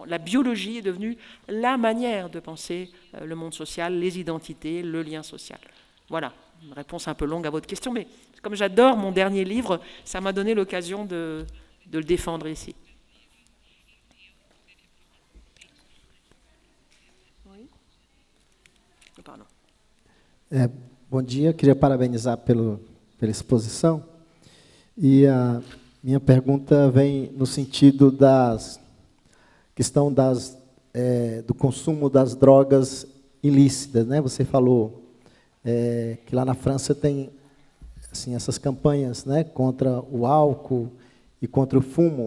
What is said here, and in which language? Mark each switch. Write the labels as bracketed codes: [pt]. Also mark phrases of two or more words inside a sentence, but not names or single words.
[fr] La biologie est devenue la manière de penser le monde social, les identités, le lien social. Voilà, une réponse un peu longue à votre question, mais comme j'adore mon dernier livre, ça m'a donné l'occasion de le défendre ici. Oui. Pardon. [pt] Bom dia, queria parabenizar pela exposição. E a minha pergunta vem no sentido da questão do consumo das drogas ilícitas, né? Você falou que lá na França tem assim, essas campanhas, né, contra o álcool e contra o fumo.